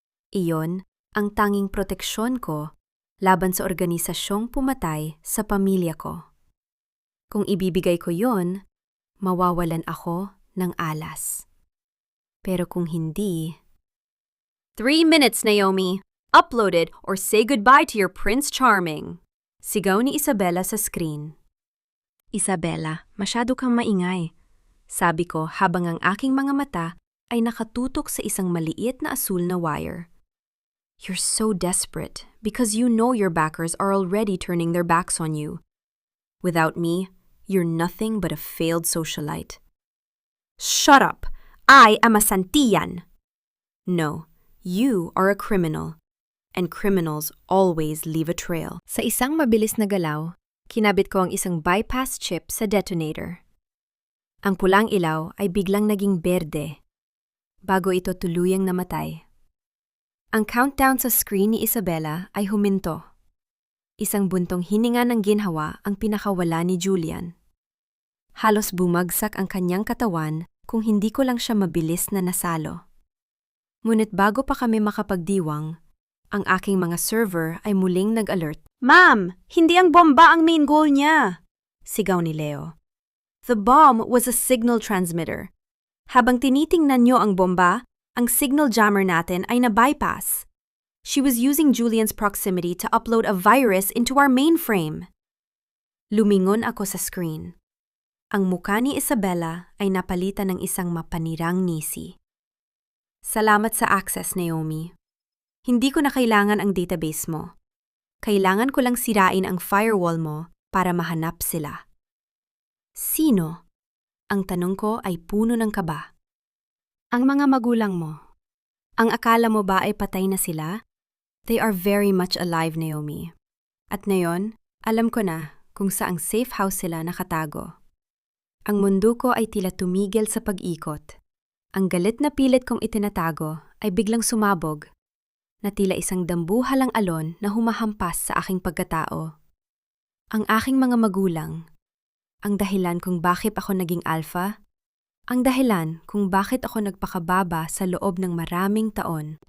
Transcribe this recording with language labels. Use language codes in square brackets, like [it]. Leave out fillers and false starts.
[tl] Iyon ang tanging proteksyon ko laban sa organisasyong pumatay sa pamilya ko. Kung ibibigay ko yon, mawawalan ako ng alas. Pero kung hindi... [en] 3 minutes, Naomi. Upload it or say goodbye to your Prince Charming. [tl] Sigaw ni Isabela sa screen. Isabela, masyado kang maingay. Sabi ko habang ang aking mga mata ay nakatutok sa isang maliit na asul na wire. [en] You're so desperate because you know your backers are already turning their backs on you. Without me, you're nothing but a failed socialite. Shut up! I am a Santillan! No, you are a criminal. And criminals always leave a trail. [tl] Sa isang mabilis na galaw, kinabit ko ang isang bypass chip sa detonator. Ang pulang ilaw ay biglang naging berde, bago ito tuluyang namatay. Ang countdown sa screen ni Isabela ay huminto. Isang buntong hininga ng ginhawa ang pinakawala ni Julian. Halos bumagsak ang kanyang katawan kung hindi ko lang siya mabilis na nasalo. Ngunit bago pa kami makapagdiwang, ang aking mga server ay muling nag-alert. Ma'am, hindi ang bomba ang [en] main goal [tl] niya! Sigaw ni Leo. [en] The bomb was a signal transmitter. [tl] Habang tinitingnan niyo ang bomba, ang signal jammer natin ay na-bypass. [en] She was using Julian's proximity to upload a virus into our mainframe. [tl] Lumingon ako sa screen. Ang mukha ni Isabela ay napalitan ng isang mapanirang ngisi. Salamat sa access, Naomi. Hindi ko na kailangan ang database mo. Kailangan ko lang sirain ang firewall mo para mahanap sila. Sino? Ang tanong ko ay puno ng kaba. Ang mga magulang mo. Ang akala mo ba ay patay na sila? [en] They are very much alive, Naomi. [tl] At ngayon, alam ko na kung saang safe house sila nakatago. Ang mundo ko ay tila tumigil sa pag-ikot. Ang galit na pilit kong itinatago ay biglang sumabog, na tila isang dambuhalang alon na humahampas sa aking pagkatao. Ang aking mga magulang, ang dahilan kung bakit ako naging alpha, ang dahilan kung bakit ako nagpakababa sa loob ng maraming taon.